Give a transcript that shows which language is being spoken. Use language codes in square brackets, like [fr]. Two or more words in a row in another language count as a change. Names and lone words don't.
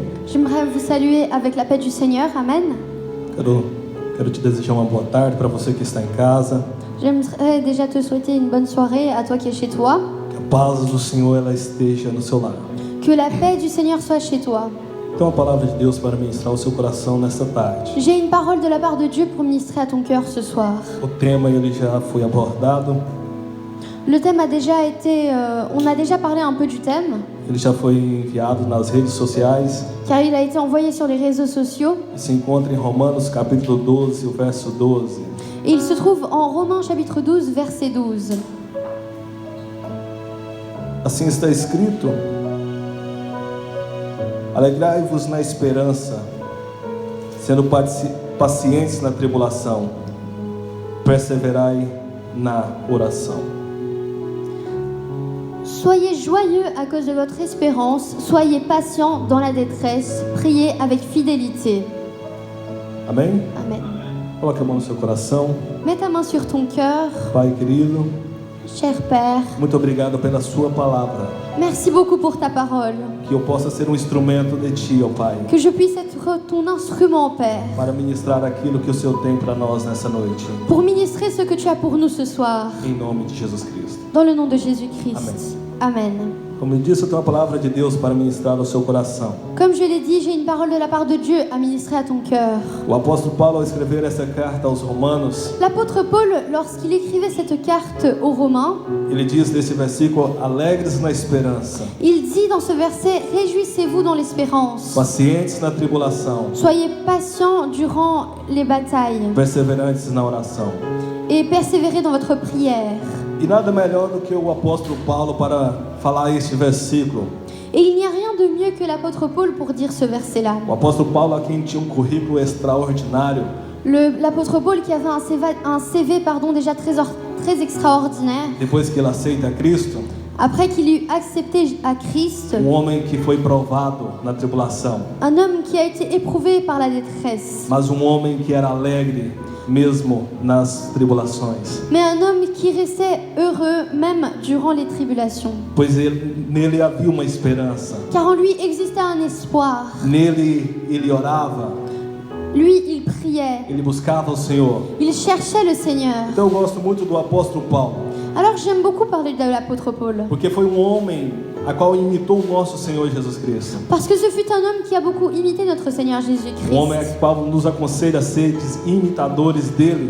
[fr] J'aimerais vous saluer avec la paix du Seigneur, amen. [pt] Quero te desejar uma boa tarde para você que está em casa. [fr] J'aimerais déjà te souhaiter une bonne soirée à toi qui es chez toi. [pt] Que a paz do Senhor ela esteja no seu lar. [fr] Que la paix du Seigneur soit chez toi. [pt] Tem uma palavra de Deus para ministrar ao seu coração nesta tarde. [fr] J'ai une parole de la part de Dieu pour ministrer à ton cœur ce soir. [pt] O tema ele já foi abordado, [fr] Le thème a déjà été... on a déjà parlé un peu du thème, [pt] ele já foi enviado nas redes sociais [fr] car il a été envoyé sur les réseaux sociaux. [pt] e se encontra em Romanos capítulo 12, o verso 12. [fr] Et il se trouve en Romains chapitre 12, verset 12. [pt] Assim está escrito: alegrai-vos na esperança, sendo pacientes na tribulação, perseverai na oração. [fr] Soyez joyeux à cause de votre espérance, soyez patients dans la détresse, priez avec fidélité. [pt] Amém? [fr] Amen. [pt] Coloque a mão no seu coração. [fr] Mets ta main sur ton cœur, [pt] Pai querido, [fr] cher Père. [pt] muito obrigado pela sua palavra. [fr] Merci beaucoup pour ta parole. [pt] Que eu possa ser um instrumento de Ti, ó Pai, [fr] Que je puisse être ton instrument, Père, [pt] para ministrar aquilo que o Senhor tem para nós nessa noite. [fr] pour ministrer ce que tu as pour nous ce soir. [pt] Em nome de Jesus Cristo. [fr] Dans le nom de Jésus-Christ. Amen. [pt] Como eu disse, eu tenho uma palavra de Deus para ministrar ao seu coração. [fr] Comme je l'ai dit, j'ai une parole de la part de Dieu à ministrer à ton cœur. [pt] O apóstolo Paulo, ao escrever essa carta aos Romanos, [fr] L'apôtre Paul, lorsqu'il écrivait cette carte aux Romains, [pt] ele diz nesse versículo: alegres na esperança, [fr] il dit dans ce verset, réjouissez-vous dans l'espérance. [pt] pacientes na tribulação, [fr] Soyez patients durant les batailles [pt] perseverantes na oração. [fr] et persévérez dans votre prière. [pt] E nada melhor do que o apóstolo Paulo para falar este versículo. [fr] Et il n'y a rien de mieux que l'apôtre Paul pour dire ce verset-là. [pt] O apóstolo Paulo, a quem tinha currículo extraordinário, [fr] L'apôtre Paul qui avait un CV déjà très extraordinaire, [pt] depois que ele aceita Cristo, [fr] après qu'il eut accepté à Christ, [pt] homem que foi provado na tribulação, [fr] un homme qui a été éprouvé par la détresse, [pt] mas homem que era alegre mesmo nas tribulações, [fr] mais un homme qui restait heureux même durant les tribulations. [pt] pois nele havia uma esperança. [fr] Car en lui existait un espoir. [pt] Nele ele orava, [fr] Lui, il priait, [pt] ele buscava o Senhor. [fr] il cherchait le Seigneur. [pt] Então eu gosto muito do apóstolo Paulo, [fr] Alors j'aime beaucoup parler de l'apôtre Paul, [pt] porque foi homem a qual imitou o nosso Senhor Jesus Cristo. [fr] parce que ce fut un homme qui a beaucoup imité notre Seigneur [pt] Homem [fr] Jésus-Christ, [pt] a qual nos aconselha a ser imitadores dele,